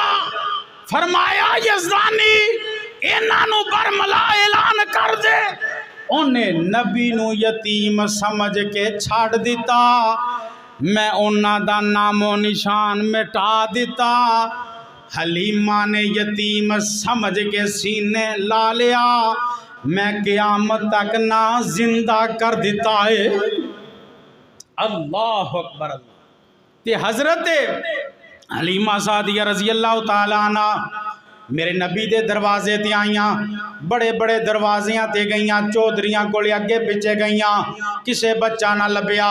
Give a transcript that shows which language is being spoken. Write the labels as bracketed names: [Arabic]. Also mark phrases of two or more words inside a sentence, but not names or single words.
[Punjabi] ਫਰਮਾਇਆ ਯਜ਼ਦਾਨੀ ਇਹਨਾਂ ਨੂੰ ਬਰਮਲਾ ਐਲਾਨ ਕਰ ਦੇ। ਉਹਨੇ ਨਬੀ ਨੂੰ ਯਤੀਮ ਸਮਝ ਕੇ ਛੱਡ ਦਿੱਤਾ। ਮੈਂ ਉਹਨਾਂ ਦਾ ਨਾਮੋ ਨਿਸ਼ਾਨ ਮਿਟਾ ਦਿੱਤਾ। ਹਲੀਮਾ ਨੇ ਯਤੀਮ ਸਮਝ ਕੇ ਸੀਨੇ ਲਾ ਲਿਆ। ਮੈਂ ਕ਼ਯਾਮਤ ਤਕ ਨਾ ਜ਼ਿੰਦਾ ਕਰ ਦਿੱਤਾ ਹੈ। [Arabic] الله أكبر. [Punjabi] ਤੇ ਹਜ਼ਰਤ ਹਲੀਮਾ ਸਾਦੀਆ [Arabic] رضي الله تعالى عنها [Punjabi] ਮੇਰੇ ਨਬੀ ਦੇ ਦਰਵਾਜ਼ੇ ਤੇ ਆਈਆਂ। ਬੜੇ ਬੜੇ ਦਰਵਾਜ਼ਿਆਂ ਤੇ ਗਈਆਂ, ਚੌਧਰੀਆਂ ਕੋਲੇ ਅੱਗੇ ਪਿੱਛੇ ਗਈਆਂ, ਕਿਸੇ ਬੱਚਾ ਨਾ ਲੱਭਿਆ।